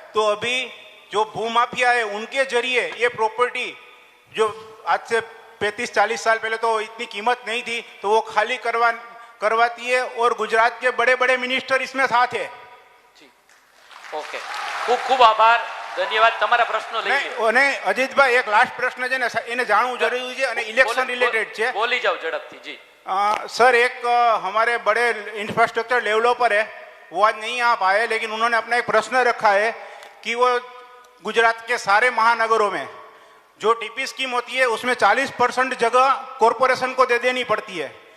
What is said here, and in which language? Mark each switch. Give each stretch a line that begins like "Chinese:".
Hindi: तो अभी जो भूमाफिया है उनके जरिए ये प्रॉपर्टी, जो आज से 35-40 साल पहले तो इतनी कीमत नहीं थी, तो वो खाली करवाती है, और गुजरात के बड़े बड़े मिनिस्टर इसमें साथ है.
Gujarati: ઓકે, ખૂબ ખૂબ આભાર, ધન્યવાદ. તમારા પ્રશ્નો લઈ લો. અને અજીતભાઈ, એક લાસ્ટ પ્રશ્ન છે ને, એને જાણવું જરૂરી છે અને ઇલેક્શન રિલેટેડ છે. બોલી જાઓ ઝડપથી. જી
Hindi: सर, एक हमारे बड़े इंफ्रास्ट्रक्चर डेवलपर है, वो आज नहीं आ पाए, लेकिन उन्होंने अपना एक प्रश्न रखा है कि वो गुजरात के सारे महानगरों में जो टीपी स्कीम होती है उसमें 40% जगह कॉरपोरेशन को दे देनी पड़ती है.